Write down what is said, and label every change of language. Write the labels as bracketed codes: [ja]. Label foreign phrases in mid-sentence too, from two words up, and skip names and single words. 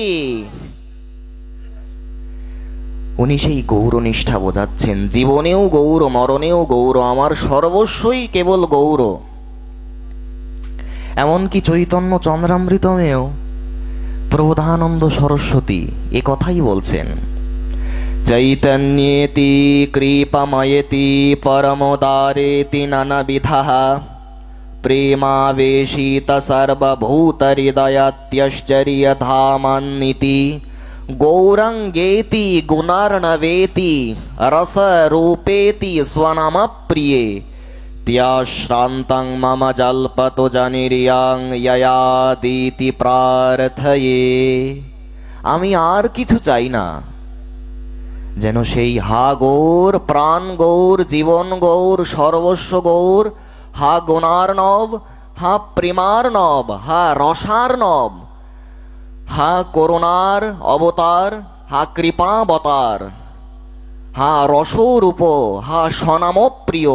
[bn] উনি সেই গৌর নিষ্ঠা বোঝাচ্ছেন, জীবনেও গৌর, মরণেও গৌর, আমার সর্বস্বই কেবল গৌর। এমনকি চৈতন্য চন্দ্রামৃতমেও প্রবোধানন্দ সরস্বতী এ কথাই বলছেন। [sa] চৈতন্যেতি কৃপাময়েতি পরমোদারেতি নানাবিধঃ। প্রেমাবেশিত সর্বভূতহৃদয়াত্যশ্চর্যধামান্নিতি। গৌরাঙ্গেতি গুণার্ণবেতি রসরূপেতি স্বনাম প্রিয়ে। ত্যাশ্রান্তাং মম জল্পতো জনিরিয়াং যয়াদিতি প্রার্থয়ে। [bn] আমি আর কিছু চাই না, যেন সেই হা গৌর, প্রাণ গৌর, জীবন গৌর, সর্বস্ব গৌর, হা গুণার্ণব, হা প্রেমার্ণব, হা রসার্ণব, হা করুণার অবতার, হা কৃপাবতার, হা রসরূপ, হা স্বনামপ্রিয়।